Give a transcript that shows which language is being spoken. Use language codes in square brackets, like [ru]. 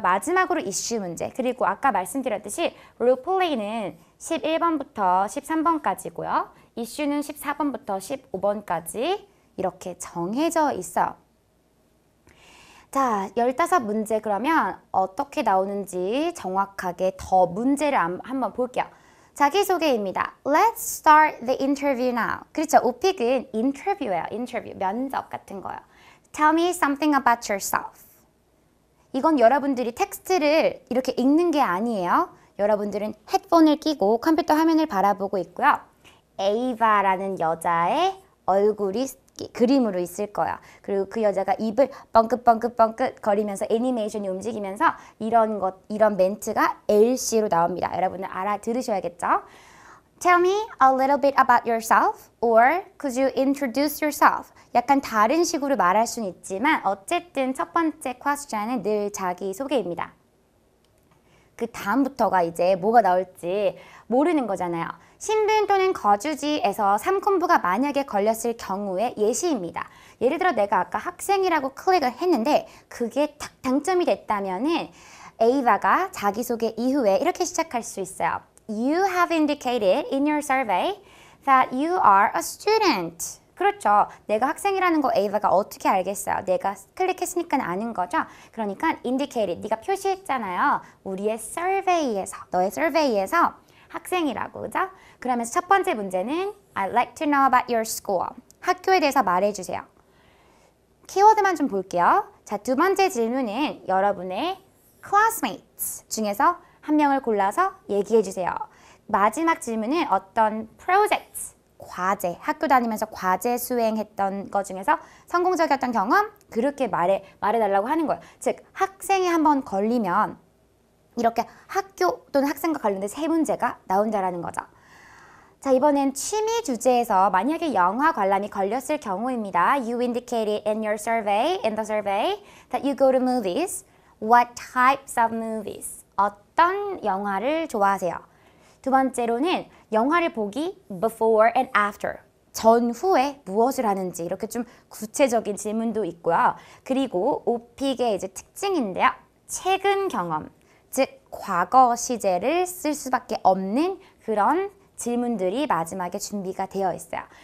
[ko] 마지막으로 이슈 문제, 그리고 아까 말씀드렸듯이 롤플레이는 11번부터 13번까지고요. 이슈는 14번부터 15번까지 이렇게 정해져 있어요. 자, 15문제 그러면 어떻게 나오는지 정확하게 더 문제를 한번 볼게요. 자기소개입니다. [en] Let's start the interview now. [ko] 그렇죠. 오픽은 인터뷰예요. 인터뷰, 면접 같은 거예요. [en] Tell me something about yourself. [ko] 이건 여러분들이 텍스트를 이렇게 읽는 게 아니에요. 여러분들은 헤드폰을 끼고 컴퓨터 화면을 바라보고 있고요. 에이바라는 여자의 얼굴이 그림으로 있을 거야. 그리고 그 여자가 입을 뻥긋뻥긋뻥긋 거리면서 애니메이션이 움직이면서 이런 멘트가 LC로 나옵니다. 여러분들 알아들으셔야겠죠? [en] Tell me a little bit about yourself or could you introduce yourself? [ko] 약간 다른 식으로 말할 수는 있지만 어쨌든 첫 번째 question은 늘 자기소개입니다. 그 다음부터가 이제 뭐가 나올지 모르는 거잖아요. 신분 또는 거주지에서 삼콤부가 만약에 걸렸을 경우의 예시입니다. 예를 들어 내가 아까 학생이라고 클릭을 했는데 그게 딱 당첨이 됐다면은 에이바가 자기소개 이후에 이렇게 시작할 수 있어요. [en] You have indicated in your survey that you are a student. [ko] 그렇죠. 내가 학생이라는 거 에이바가 어떻게 알겠어요? 내가 클릭했으니까 아는 거죠. 그러니까 indicated, 네가 표시했잖아요. 우리의 survey에서, 너의 survey에서 학생이라고, 그죠? 그러면서 첫 번째 문제는 [en] I'd like to know about your school. [ko] 학교에 대해서 말해주세요. 키워드만 좀 볼게요. 자, 두 번째 질문은 여러분의 classmates 중에서 한 명을 골라서 얘기해 주세요. 마지막 질문은 어떤 project, 과제, 학교 다니면서 과제 수행했던 것 중에서 성공적이었던 경험? 그렇게 말해달라고 하는 거예요. 즉, 학생이 한번 걸리면 이렇게 학교 또는 학생과 관련된 세 문제가 나온다라는 거죠. 자, 이번엔 취미 주제에서 만약에 영화 관람이 걸렸을 경우입니다. [en] You indicated in your survey, in the survey, that you go to movies. What types of movies? [ko] 어떤 영화를 좋아하세요? 두 번째로는 영화를 보기 [en] before and after. [ko] 전후에 무엇을 하는지 이렇게 좀 구체적인 질문도 있고요. 그리고 오픽의 이제 특징인데요. 최근 경험, 즉 과거 시제를 쓸 수밖에 없는 그런 질문들이 마지막에 준비가 되어 있어요.